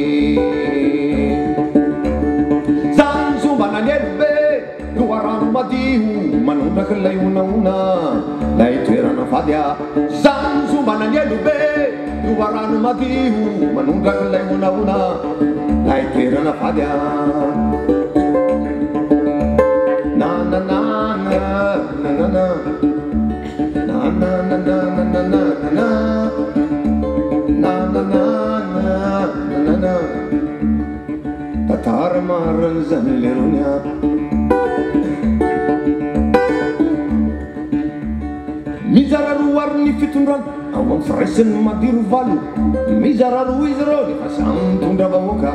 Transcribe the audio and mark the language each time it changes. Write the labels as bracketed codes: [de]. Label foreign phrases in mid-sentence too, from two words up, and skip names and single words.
[mg] Zany sombana ny elobe loharano madio manondraka ilay onaona lay toerana vady a. Zany sombana ny elobe loharano madio manondraka ilay onaona lay toerana vady a. Na na na na na na na na na na na na na na na na na na na. Tantara maran'zany lerony a. Mizara roa ary ny fitondrana ao amin'ny firaisan'ny madirovalo. Mizara roa izy reo nefa samy mitondra vahoaka.